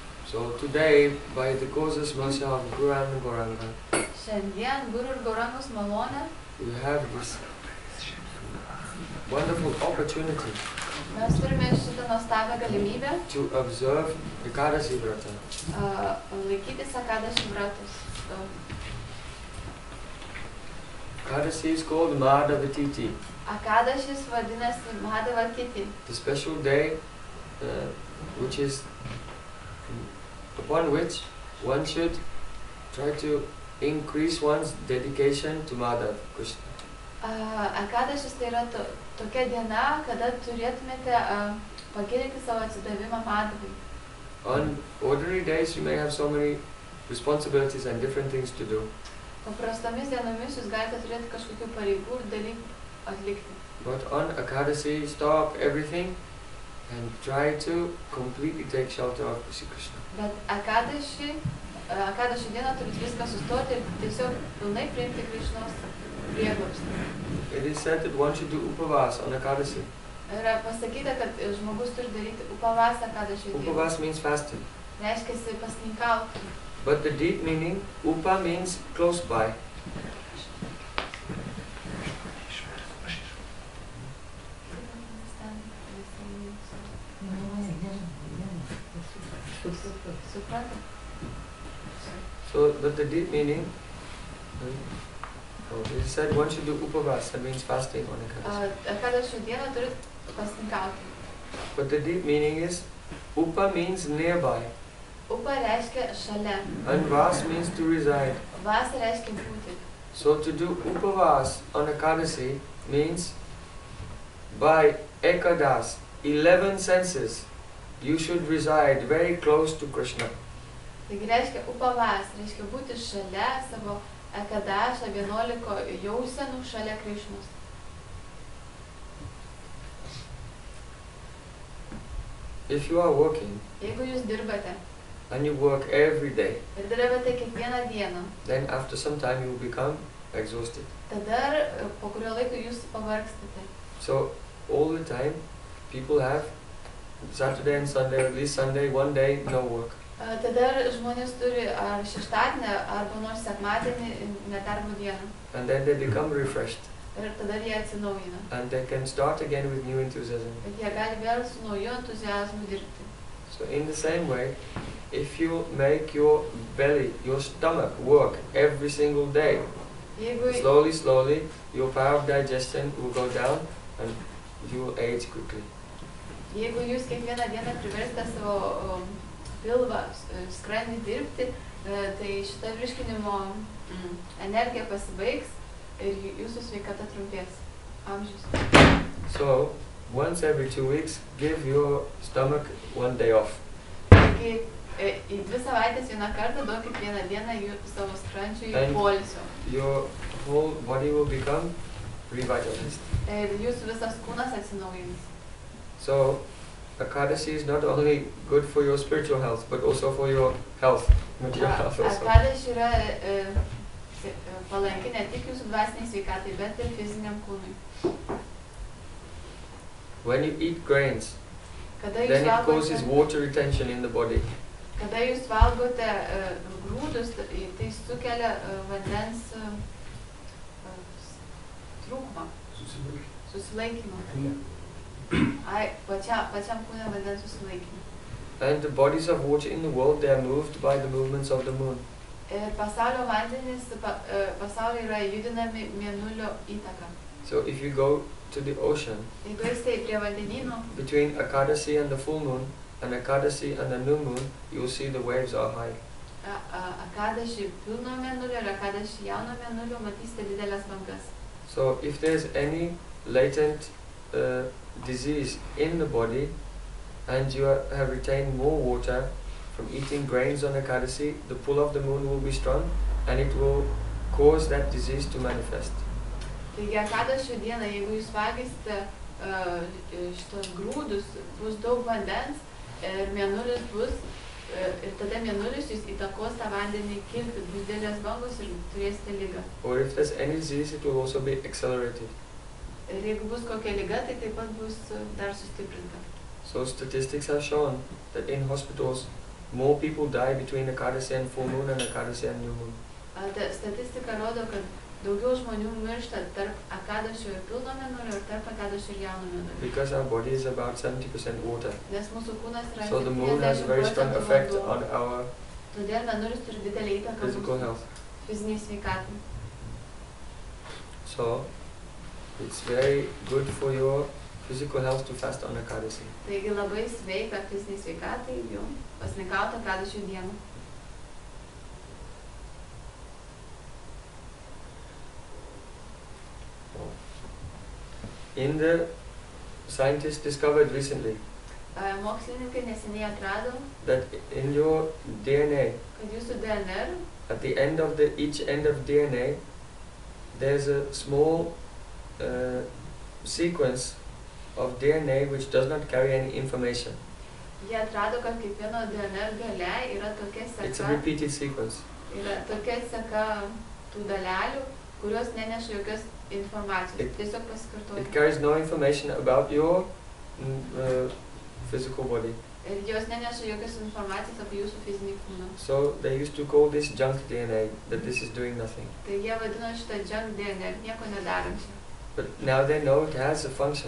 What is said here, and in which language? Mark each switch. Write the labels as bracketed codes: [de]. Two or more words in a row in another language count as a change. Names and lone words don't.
[en] So today, by the causes mercy of Guru and Gauranga, [lt] Šiandien Guru ir Gaurangos malonė [en] we have this wonderful opportunity [lt] mes turime šitą nuostabią galimybę [en] to observe Ekadaši Vrata. [lt] Laikytis Ekadaši vratus. [en] Ekadaši is called Madhavatiti. [lt] Ekadašis vadinasi Madhavatiti. [en] The special day which is upon which one should try to increase one's dedication to Madhav Krishna. [lt] Ekadašis tai yra tokia diena, kada turėtumėte pagilinti savo atsidavimą Madhavui. [en] On ordinary days you may have so many responsibilities and different things to do. [lt] Paprastomis dienomis jūs galite turėti kažkokių pareigų ir dalykų atlikti. [en] But on Ekadaši, stop everything and try to completely take shelter of Shri Krishna. [lt] Bet Ekadaši dieną turit viską sustoti ir tiesiog pilnai priimti Krishnos prieglobstį. [en] It is said that one should do upavas on Ekadaši. [lt] Yra pasakyta, kad žmogus turi daryti upavasą Ekadaši dieną. [en] Upavas means fasting. [lt] Reiškiasi pasninkauti. [en] But the deep meaning, upa means close by. So, but the deep meaning, it said one should do upavas, that means fasting on Ekadashi. [lt] Ekadaši dieną turit pasninkauti. [en] But the deep meaning is, upa means nearby. [lt] Upa reiškia šalia. [en] And vas means to reside. [lt] Vas reiškia būti. [en] So to do upavas on Ekadashi means by Ekadash, 11 senses, you should reside very close to Krishna. [lt] Taigi reiškia upavas, reiškia būti šalia savo Ekadašą 11 jausenų šalia Krishnos. [en] If you are working, [lt] jeigu jūs dirbate, [en] and you work every day, [lt] ir dirbate kiekvieną dieną, [en] then after some time you will become exhausted. [lt] Tada po kurio laiko jūs pavargstate. [en] So all the time people have Saturday and Sunday, or at least Sunday, one day, no work. [lt] Tada žmonės turi ar šeštadienį, arba nors sekmadienį nedarbo dieną. [en] And then they become refreshed. [lt] Ir tada jie atsinaujina. [en] And they can start again with new enthusiasm. [lt] Bet jie gali vėl su nauju entuziazmu dirbti. [en] So in the same way, if you make your belly, your stomach work every single day, slowly, slowly, your power of digestion will go down and you will age quickly. [lt] Jeigu jūs kiekvieną dieną priversite savo pilvą, skrandį dirbti, tai šita virškinimo energija pasibaigs ir jūsų sveikata trumpės amžius. [en] So, once every 2 weeks, give your stomach 1 day off. [lt] Taigi, į 2 savaitės vieną kartą duokit vieną dieną savo skrandžiui poilsio. [en] Your whole body will become revitalized. [lt] Ir jūsų visas kūnas atsinaujins. [en] So, Ekadashi is not only good for your spiritual health, but also for your health, material health also. [lt] Ekadaši yra palanki ne tik jūsų dvasiniai sveikatai, bet ir fiziniam kūnui. [en] When you eat grains, then it causes water retention in the body. [lt] Kada jūs valgote grūdus, tai sukelia vandens trūkumą, susilaikymą. Pačiam kūne vandens susilaikymą. [en] And the bodies of water in the world, they are moved by the movements of the moon. [lt] Ir pasaulio vandenys pasaulyje yra judinami mėnulio įtaka. [en] So if you go to the ocean, [lt] jeigu eisite prie vandenynų, [en] between Ekadashi and the full moon, and Ekadashi and the new moon, you will see the waves are high. [lt] Ekadaši pilno mėnulio ir Ekadaši jauno mėnulio matysite didelės bangas. [en] So if there's any latent disease in the body, and you have retained more water from eating grains on Ekadashi, the pull of the moon will be strong, and it will cause that disease to manifest. [lt] Taigi Ekadašio dieną, jeigu jūs valgysite šitos grūdus, bus daug vandens ir mėnulis bus, ir tada mėnulis jūs įtakos tą vandenį kilti, bus didelės bangos ir turėsite ligą. [en] Or if there's any disease, it will also be accelerated. [lt] Ir jeigu bus kokia liga, tai taip pat bus dar sustiprinta. [en] So statistics have shown that in hospitals, more people die between Ekadashi and full moon and Ekadashi and new moon. [lt] Statistika rodo, kad daugiau žmonių miršta tarp Ekadašio ir pilno mėnulio ir tarp Ekadašio ir jauno mėnulio. [en] Because our body is about 70% water. [lt] Nes mūsų kūnas yra [en] So the moon has a very strong [lt] 70% [en] effect [lt] vanduo. [en] on our [lt] Todėl mėnulis turi didelį įtaką [en] physical [lt] mūsų [en] health. [lt] fiziniai sveikatai. [en] So it's very good for your physical health to fast on Ekadashi. [lt] Taigi labai sveika fiziniai sveikatai jums pasninkauti Ekadašio dieną. [en] In the scientists discovered recently [lt] Mokslininkai neseniai atrado, [en] that in your DNA, [lt] kad jūsų DNR [en] at the end of each end of DNA, there's a small sequence of DNA which does not carry any information. [lt] jie atrado, kad kiekvieno DNR gale yra tokia [en] It's a [lt] seka, [en] repeated sequence. [lt] yra tokia seka tų dalelių, kurios neneša jokios informacijos, tiesiog pasikartoja. [en] It carries no information about your physical body. [lt] Ir jos neneša jokios informacijos apie jūsų fizinį kūną. [en] So they used to call this junk DNA, that this is doing nothing. [lt] Tai jie vadino šitą junk DNR, nieko nedarančią. [en] But now they know it has a function.